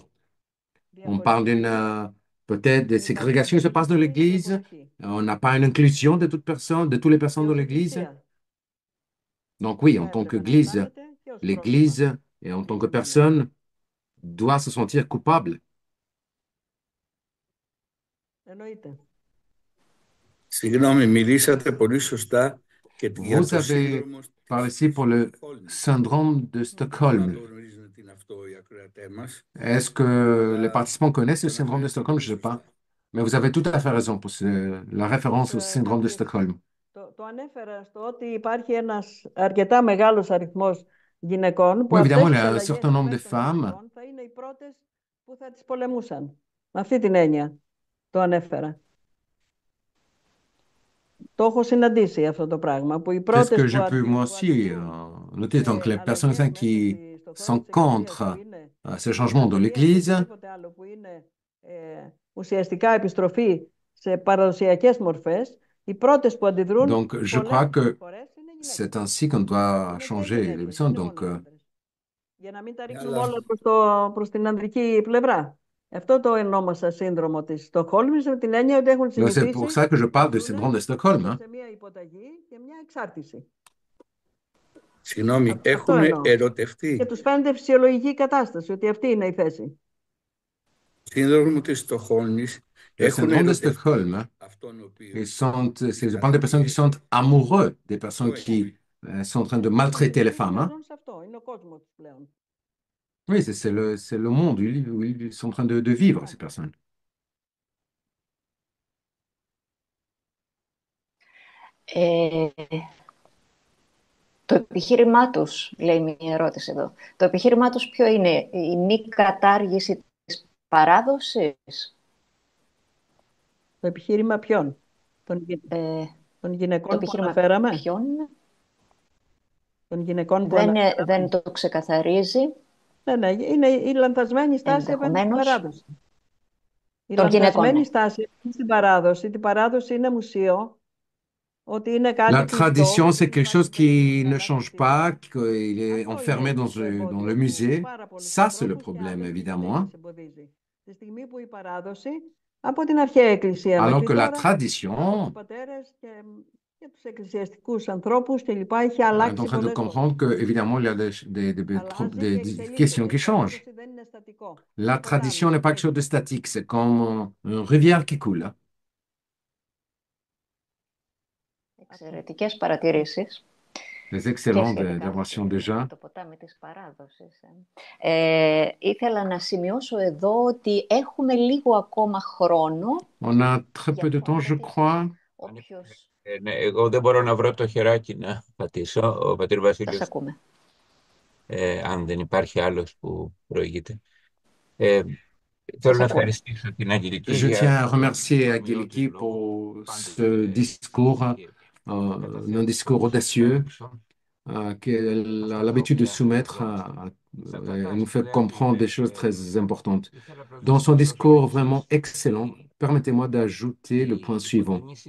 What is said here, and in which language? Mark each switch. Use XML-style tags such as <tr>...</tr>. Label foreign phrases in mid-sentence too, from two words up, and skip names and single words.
<fr>On parle peut-être des ségrégations qui se passent dans l'Église. On n'a pas une inclusion de toutes personnes, de toutes les personnes dans l'Église. Donc oui, en tant qu'Église, l'Église et en tant que personne doit se sentir coupable.</fr> <el>Συγγνώμη, μιλήσατε πολύ σωστά και για</el> <fr>Vous</fr> <el>το</el> <fr>avez</fr> <el>σύνδρομο</el> <fr>parlé ici pour le syndrome de Stockholm. Est-ce que les participants connaissent le syndrome de Stockholm? Je ne sais pas. Mais vous avez tout à fait raison pour la référence au syndrome de Stockholm.</fr> <el>Το ανέφερα στο ότι υπάρχει ένας αρκετά μεγάλος αριθμός γυναικών που</el> <fr>Oui,</fr> <el>αυτές</el> <fr>évidemment, il</fr> <el>τις</el> <fr>y a un</fr> <el>αλλαγές</el> <fr>certain nombre de</fr> <el>υπέρ των</el> <fr>femmes</fr> <el>γυναικών θα είναι οι πρώτες που θα τις πολεμούσαν. Με αυτή την έννοια το ανέφερα. Το έχω συναντήσει αυτό το πράγμα, που οι</el> <fr>Qu'est-ce</fr> <el>πρώτες</el> <fr>que</fr> <el>που</el> <fr>je peux moi</fr> <el>που</el> <fr>aussi</fr> <el>αντιδρούν</el> <fr>noter? Donc, les personnes</fr> <el>αλλαγές</el> <fr>qui</fr> <el>μέσα στο</el> <fr>sont</fr> <el>χώρο της εκκλησίας</el> <fr>contre</fr> <el>που είναι</el> <fr>ces changements dans l'Église,</fr> <el>οτιδήποτε άλλο που είναι ουσιαστικά επιστροφή σε παραδοσιακές μορφές, οι πρώτες που αντιδρούν</el> <fr>donc je</fr> <el>πολλές</el> <fr>crois que</fr> <el>φορές είναι γυναίκες.</el> <fr>c'est ainsi qu'on doit</fr> <el>Είναι και</el> <fr>changer les</fr> <el>γυναίκες,</el> <fr>personnes.</fr> <el>είναι</el> <fr>Donc,</fr> <el>μόνο άντρες. Για να μην τα ρίχνουμε Αλλά όλα προς την ανδρική πλευρά. Αυτό το ονόμασα σύνδρομο της Στοκχόλμης, με την έννοια ότι έχουν</el> <fr>donc c'est</fr> <el>συνηθίσει</el> <fr>pour ça que je parle de</fr> <el>να</el> <fr>syndrome de</fr> <el>ζουν</el> <fr>Stockholm. Hein.</fr> <el>σε μια υποταγή και μια εξάρτηση. συγγνώμη, Αυτό έχουν εννοώ. Και ερωτευτεί. τους φαίνεται φυσιολογική κατάσταση, ότι αυτή είναι η θέση. Σύνδρομο της Στοκχόλμης</el> <fr>Le</fr> <el>έχουν</el> <fr>syndrome de</fr> <el>ερωτευτεί</el> <fr>Stockholm, hein,</fr> <el>αυτόν ο οποίος</el> <fr>je parle des personnes qui sont amoureux, des personnes qui sont en train de maltraiter les femmes. Hein.</fr> <el>Ζουν σε αυτό, είναι ο κόσμος τους πλέον.</el> <fr>Oui, c'est le monde où ils sont en train de vivre, ces personnes.</fr> <el>Το επιχείρημά τους, λέει μια ερώτηση εδώ, το επιχείρημά τους ποιο είναι, η μη κατάργηση της παράδοσης? Το επιχείρημα ποιον? Των Το γυναικών που επιχείρημα αναφέραμε? ποιον είναι? Των γυναικών που Δεν αναφέραμε? το ξεκαθαρίζει. Ναι, είναι η λανθασμένη στάση απέναντι στην Ενδεχομένως. παράδοση. Η Των γυναικών, λανθασμένη ναι. στάση στην παράδοση. Την παράδοση είναι μουσείο, ότι είναι κάτι</el> <fr>La</fr> <el>κλειστό,</el> <fr>tradition, c'est</fr> <el>είναι</el> <fr>quelque</fr> <el>κάτι</el> <fr>chose</fr> <el>που δεν</el> <fr>qui</fr> <el>είναι</el> <fr>ne change pas, qu'il est</fr> <el>Αυτό</el> <fr>enfermé</fr> <el>είναι</el> <fr>dans,</fr> <el>το</el> <fr>dans</fr> <el>εμπόδιο</el> <fr>le</fr> <el>που</el> <fr>musée.</fr> <el>πάρα πολλούς</el> <fr>Ça, c'est le</fr> <el>ανθρώπους και</el> <fr>problème,</fr> <el>άλλες</el> <fr>évidemment.</fr> <el>γυναίκες Hein. εμποδίζει. Τη στιγμή που η παράδοση από την αρχαία εκκλησία</el> <fr>Alors</fr> <el>μέχρι</el> <fr>que la</fr> <el>τώρα, από τους</el> <fr>tradition</fr> <el>πατέρες και τους εκκλησιαστικούς ανθρώπους και λοιπά, είχε</el> <fr>est en</fr> <el>αλλάξει</el> <fr>train de</fr> <el>πολλές</el> <fr>comprendre que,</fr> <el>φορές.</el> <fr>évidemment, il y a</fr> <el>Αλλάζει</el> <fr>des</fr> <el>και</el> <fr>questions</fr> <el>εξελίσσεται.</el> <fr>qui</fr> <el>Η</el> <fr>changent.</fr> <el>παράδοση δεν είναι στατικό.</el> <fr>La</fr> <el>Είναι</el> <fr>tradition</fr> <el>ποτάμι.</el> <fr>n'est pas quelque chose de statique, c'est comme une rivière qui coule. Hein.</fr> <el>Εξαιρετικές παρατηρήσεις.</el> <fr>Les</fr> <el>Και</el> <fr>excellentes</fr> <el>σχετικά</el> <fr>interventions</fr> <el>με</el> <fr>déjà.</fr> <el>το ποτάμι της παράδοσης. Ήθελα να σημειώσω εδώ ότι έχουμε λίγο ακόμα χρόνο.</el> <fr>On a très peu de temps, je crois.</fr> <el>Όποιος Ναι, εγώ δεν μπορώ να βρω το χεράκι να πατήσω, ο πατήρ σας Βασίλειος, ακούμε. αν δεν υπάρχει άλλος που προηγείται. Θέλω να ακούμε. ευχαριστήσω την Αγγελική</el> <fr>Je tiens à</fr> <el>για</el> <fr>remercier Angeliki pour ce discours, un discours audacieux qu'elle a l'habitude de soumettre, elle nous fait comprendre des choses très importantes. Dans son discours vraiment excellent, permettez-moi d'ajouter le point suivant.</fr>